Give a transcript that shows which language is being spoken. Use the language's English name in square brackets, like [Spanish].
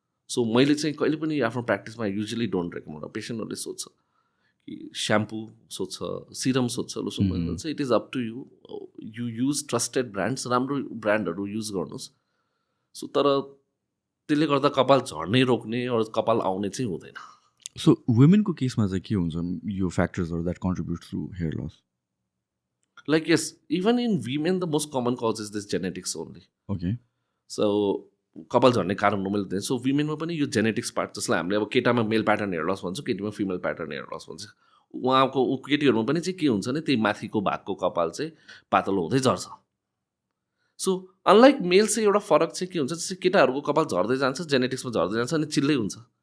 [Nepali] So मैले चाहिँ कहिले पनि आफ्नो प्र्याक्टिसमा [English] Usually don't recommend. [Nepali] पेसेन्टहरूले सोध्छ कि स्याम्पू सोध्छ, सिरम सोध्छ, लोसन भन्छ, [English] it is up to you, you use trusted brands, [Nepali] राम्रो ब्रान्डहरू युज गर्नुहोस्। सो तर त्यसले गर्दा कपाल झर्नै रोक्ने अरू कपाल आउने चाहिँ हुँदैन। सो वुमेनको केसमा चाहिँ के हुन्छ यो फ्याक्टर्सहरू [English] That contribute to hair loss? Like yes, even in women the most common cause is this genetics only. Okay, [Nepali] so कपाल झर्ने कारण मैले दिएँ। सो विमेनमा पनि यो जेनेटिक्स पार्ट, जसलाई हामीले अब केटामा मेल प्याटर्न हेयर लस भन्छौँ, केटीमा फिमेल प्याटर्न हेयर लस भन्छ, उहाँको केटीहरूमा पनि चाहिँ के हुन्छ भने त्यही माथिको भागको कपाल चाहिँ पातलो हुँदै झर्छ। सो अनलाइक मेल चाहिँ एउटा फरक चाहिँ के हुन्छ, जस्तै केटाहरूको कपाल झर्दै जान्छ, जेनेटिक्समा झर्दै जान्छ अनि चिल्लै हुन्छ।